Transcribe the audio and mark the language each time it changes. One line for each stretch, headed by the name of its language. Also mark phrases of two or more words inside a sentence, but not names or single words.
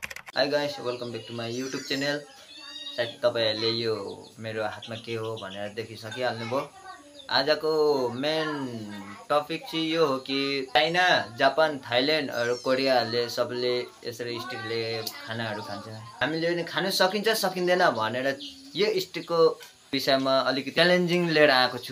English: Hi guys, welcome back to my YouTube channel.
Nepali: सायद तपाईहरुले यो मेरो हातमा के हो भनेर देखिसकिहाल्नुभयो। आजको
English: main topic
Nepali: चाहिँ यो हो कि चाइना, जापान, थाइल्यान्ड और कोरियाले सबले यसरी स्टिकले खानाहरू खान्छ। हामीले पनि खान सकिन्छ सकिँदैन भनेर यो स्टिकको विषयमा अलिकति च्यालेन्जिङ लिएर आएको छु।